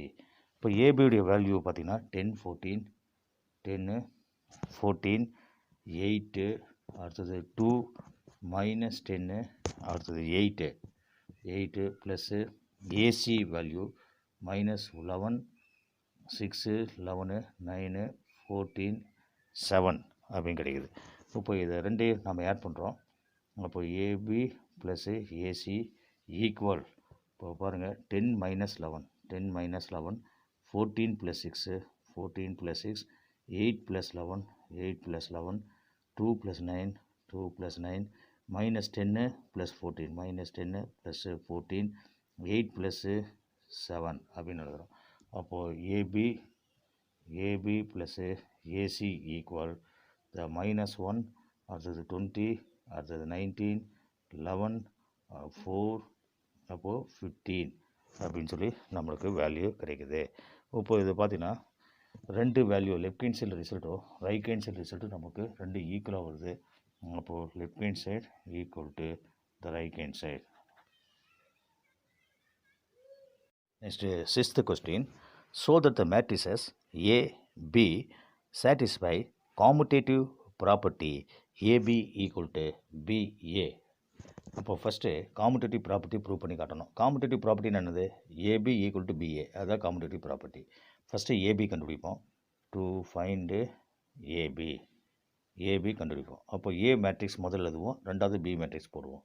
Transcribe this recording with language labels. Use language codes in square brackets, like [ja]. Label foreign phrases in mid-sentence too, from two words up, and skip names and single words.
[ta] இப்போ ஏபியுடைய வேல்யூ பார்த்திங்கன்னா 10 14 10 14 8, அடுத்தது 2 minus 10, அடுத்தது 8 [en] plus AC value [ta] minus 11 6 11 9 14 7 அப்படின்னு கிடைக்குது. இப்போ இதை ரெண்டையும் நம்ம ஆட் பண்ணுறோம். அப்போ [en] AB plus AC equal [ta] இப்போ பாருங்கள் 10 minus 11 14 plus 6 14 plus 6 8 plus 11 8 plus 11 2 plus 9 2 plus 9 minus 10 plus 14 minus 10 plus 14 8 plus 7 அப்படின்னு எழுதுகிறோம். அப்போது [en] AB plus AC equal the [ta] -1 அடுத்தது 20 அடுத்தது 19 11 4 அப்போது 15 அப்படின்னு சொல்லி நம்மளுக்கு வேல்யூ கிடைக்குது. இப்போ இது பார்த்திங்கன்னா ரெண்டு வேல்யூ [en] left hand side [ta] ரிசல்ட்டும் [en] right hand side [ta] ரிசல்ட்டும் நமக்கு ரெண்டு ஈக்குவலாக வருது. [en] அப்போது left hand side equal to the right hand side. Next, sixth question. So that the matrices A, B satisfy commutative property AB equal to BA. [ta] அப்போ [en] first commutative property prove [ta] பண்ணி காட்டணும். [en] commutative property [ta] என்னது? [en] AB equal to BA, [ta] அதுதான் [en] commutative property. first AB [ta] கண்டுபிடிப்போம். [en] to find AB [ta] கண்டுபிடிப்போம். அப்போ [en] A matrix [ta] முதல்ல எழுதுவோம், ரெண்டாவது [en] B matrix [ta] போடுவோம்.